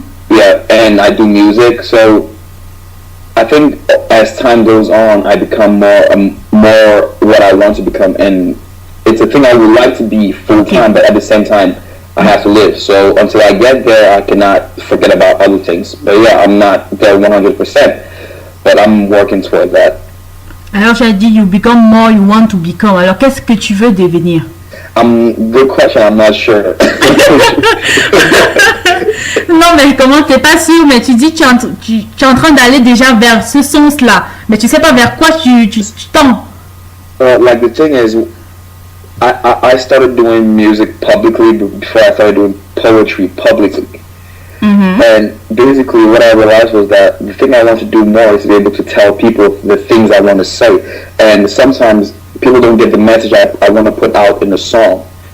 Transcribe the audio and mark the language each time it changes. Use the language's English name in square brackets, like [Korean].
[English] Yeah, and I do music, so I think as time goes on, I become more what I want to become, and it's a thing I would like to be full time, but at the same time, I have to live. So until I get there, I cannot forget about other things. But yeah, I'm not there 100%, but I'm working toward that. [French] Alors j'ai dit [English] you become more you want to become. [French] Alors qu'est-ce que tu veux devenir? [English] Good question. I'm not sure. [French] Non, mais comment t'es pas sûr? Mais tu dis tu es en train d'aller déjà vers ce sens-là, mais tu sais pas vers quoi tu tends. [English] Like the thing is, I started doing music publicly before I started doing poetry publicly. And basically, what I realized was that the thing I want to do more is to be able to tell people the things I want to say. And sometimes people don't get the message I want to put out in a song.